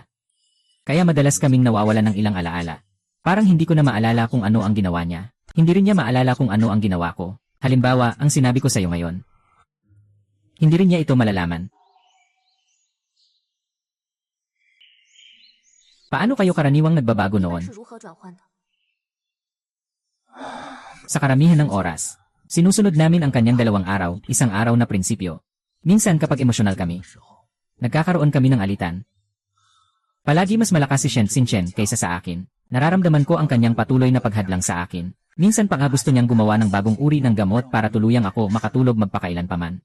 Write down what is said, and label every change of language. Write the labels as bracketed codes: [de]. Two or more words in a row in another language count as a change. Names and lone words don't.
[tl] Kaya madalas kaming nawawala ng ilang alaala. Parang hindi ko na maalala kung ano ang ginawa niya. Hindi rin niya maalala kung ano ang ginawa ko. Halimbawa, ang sinabi ko sa iyo ngayon. Hindi rin niya ito malalaman. Paano kayo karaniwang nagbabago [zh] 一般 [tl] noon? [zh] 是如何转换的？ [tl] Sa karamihan ng oras, sinusunod namin ang kanyang 2 araw, isang araw na prinsipyo. Minsan kapag emosyonal kami, nagkakaroon kami ng alitan. Palagi mas malakas si Shen Xingchen kaysa sa akin. Nararamdaman ko ang kanyang patuloy na paghadlang sa akin. Minsan pa nga gusto niyang gumawa ng bagong uri ng gamot para tuluyang ako makatulog magpakailanpaman.